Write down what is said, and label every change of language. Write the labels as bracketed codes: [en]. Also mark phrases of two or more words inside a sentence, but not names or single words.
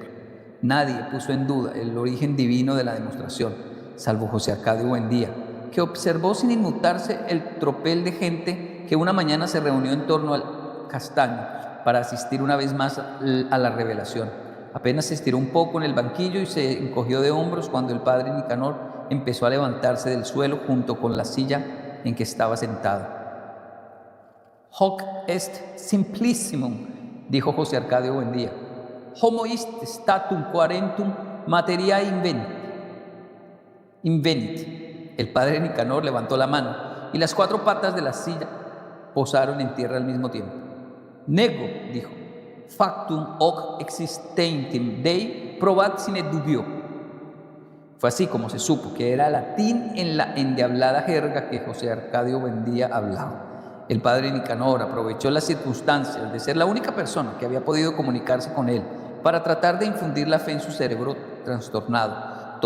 [es] Nadie puso en duda el origen divino de la demostración, salvo José Arcadio Buendía, que observó sin inmutarse el tropel de gente que una mañana se reunió en torno al castaño para asistir una vez más a la revelación. Apenas se estiró un poco en el banquillo y se encogió de hombros cuando el padre Nicanor empezó a levantarse del suelo junto con la silla en que estaba sentado. [la] «Hoc est simplissimum», [es] dijo José Arcadio Buendía. [la] «Homo ist statum quarentum materia invenit». [es] El padre Nicanor levantó la mano y las 4 patas de la silla posaron en tierra al mismo tiempo. «Nego», dijo, [la] «factum hoc existentem Dei probat sine dubio». [es] Fue así como se supo que era latín en la endiablada jerga que José Arcadio Buendía hablaba. El padre Nicanor aprovechó las circunstancias de ser la única persona que había podido comunicarse con él para tratar de infundir la fe en su cerebro trastornado.